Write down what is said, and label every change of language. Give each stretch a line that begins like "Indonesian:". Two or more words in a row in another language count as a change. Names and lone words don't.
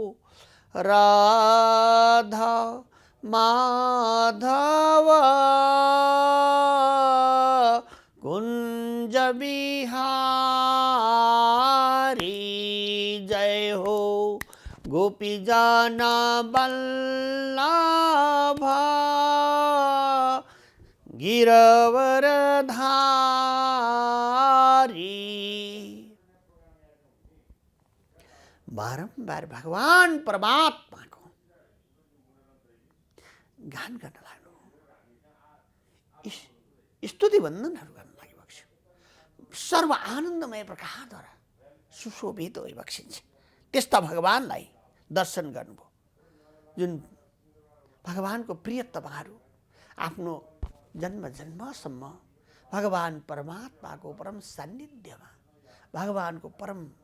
Hindi: राधा माधव कुंज बिहारी जय हो गोपीजन वल्लभ गिरवरधारी।
Nepali: बारंबार भगवान परमात्मा को गान गर्न लाग्नु, स्तुति वन्दनहरू गर्न लागि बक्स्यो। सर्व आनन्दमय प्रकारद्वारा सुशोभित होइ बक्सिन्छ। त्यस्ता भगवानलाई दर्शन गर्नुभयो, जुन भगवानको प्रिय तपाईहरू आफ्नो जन्म जन्मसम्म भगवान परमात्माको परम सान्निध्यमा भगवानको परम